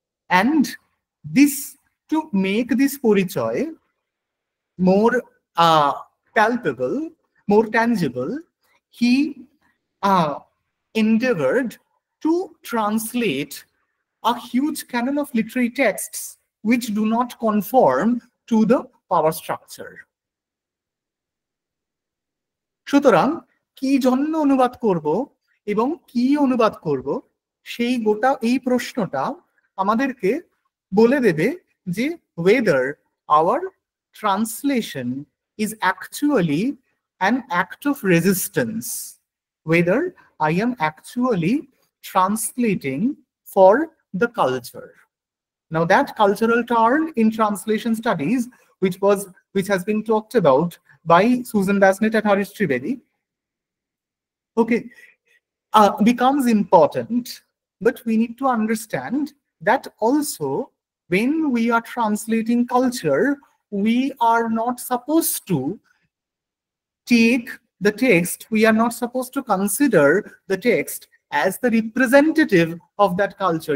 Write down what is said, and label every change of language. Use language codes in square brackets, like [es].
[en] And this, to make this পরিচয় more palpable, more tangible, he endeavored to translate a huge canon of literary texts which do not conform to the power structure. [bn] সুতরাং কি জন্য অনুবাদ করব এবং কি অনুবাদ করব, সেই গোটা এই প্রশ্নটা আমাদেরকে বলে দেবে যে [en] whether our translation is actually an act of resistance, whether I am actually translating for the culture. Now that cultural turn in translation studies, which has been talked about by Susan Basnett and Harish Trivedi, becomes important. But we need to understand that also when we are translating culture, we are not supposed to take the text, we are not supposed to consider the text as the representative of that culture.